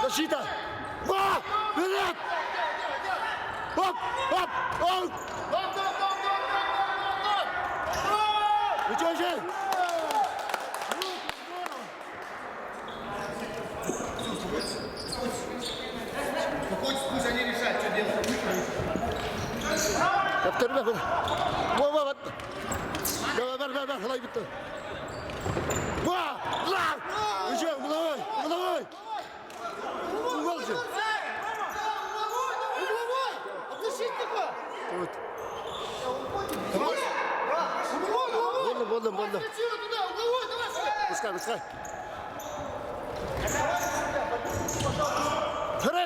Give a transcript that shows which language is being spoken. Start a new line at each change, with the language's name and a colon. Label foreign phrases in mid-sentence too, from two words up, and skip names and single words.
Russian: Защита! Ба! Вперед! Оп! Гол! Ну чё? Пусть они решают, что делать.
Turkish: Kaptanım bak. Vah. Ver. Halay bitti. Vah! Lan!
Russian: Hocam головой. Угол же. Угловой! От защитника! Вот. Угловой! Больно. Красиво туда, угловой, давай сюда! Пускай. Хрен!